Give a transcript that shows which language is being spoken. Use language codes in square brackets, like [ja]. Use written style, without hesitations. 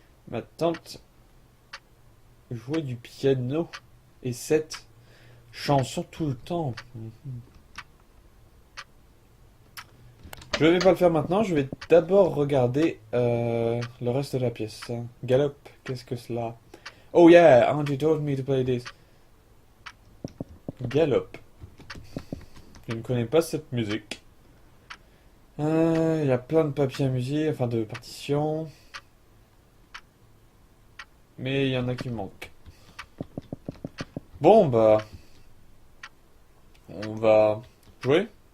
[fr] Ma tante jouait du piano et cette chanson tout le temps. Je vais pas le faire maintenant, je vais d'abord regarder le reste de la pièce. Galop, qu'est-ce que cela? [en] Oh yeah, Auntie told me to play this. [fr] Galop. Je ne connais pas cette musique. Il y a plein de papiers à musique, enfin de partitions. Mais il y en a qui manquent. Bon, bah, on va jouer.